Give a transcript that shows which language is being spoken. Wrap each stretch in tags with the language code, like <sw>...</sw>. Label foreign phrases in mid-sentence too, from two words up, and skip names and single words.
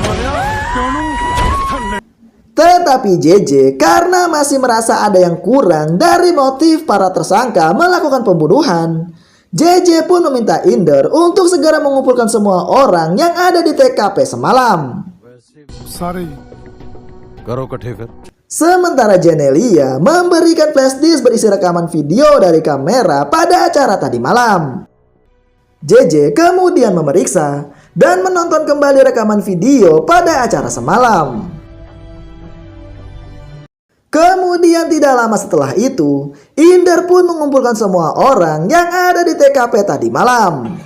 <id>Tetapi JJ karena masih merasa ada yang kurang dari motif para tersangka melakukan pembunuhan, JJ pun meminta Inder untuk segera mengumpulkan semua orang yang ada di TKP semalam.</id> <en>Sorry.</en> <hi>करो इकट्ठे फिर।</hi> <id>Sementara Genelia memberikan flashdisk berisi rekaman video dari kamera pada acara tadi malam. JJ kemudian memeriksa dan menonton kembali rekaman video pada acara semalam. Kemudian tidak lama setelah itu, Inder pun mengumpulkan semua orang yang ada di TKP tadi malam.</id>